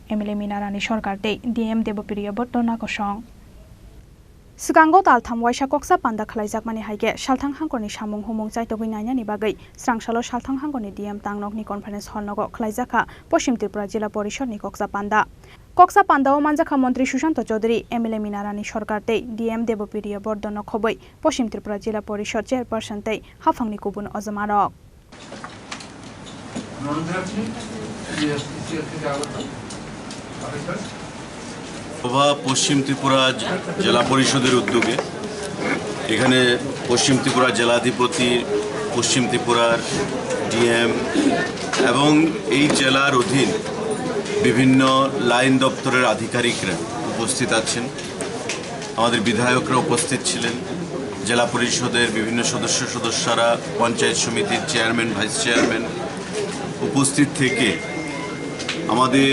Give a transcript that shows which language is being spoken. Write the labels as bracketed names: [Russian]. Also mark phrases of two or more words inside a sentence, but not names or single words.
[Kok Borok] MLA Minarani Sarkar tei DM Debopiriya Botona Kosong Sigango Taltham Waisa KokchabPanda Khlaijakmani haige Shalthang Hangkhorni samung humung chaitogui nainani bagai Srangshalo Shalthang Hangkhorni DM Tangnok ni Conference Hall Nogo Khlaijakha PashimTripura Zila Parishad ni KokchabPanda o Manjakha Mantri Sushanto Chaudhary MLA Minarani Sarkar tei DM Debopiriya Botona khoboi PashimTripura Zila Parishad Chairperson tei Hafangni Kubun Ozamarok [Bangla] পশ্চিম ত্রিপুরা জেলা পরিষদের উদ্যোগে এখানে পশ্চিম ত্রিপুরা জেলাধিপতি পশ্চিম ত্রিপুরার ডিএম এবং এই জেলার অধীন বিভিন্ন লাইন দপ্তরের আধিকারিকরা উপস্থিত আছেন আমাদের বিধায়করা উপস্থিত ছিলেন জেলা পরিষদের বিভিন্ন সদস্যরা পঞ্চায়েত সমিতির চেয়ারম্যান ভাইস চেয়ারম্যান উপস্থিত থেকে আমাদের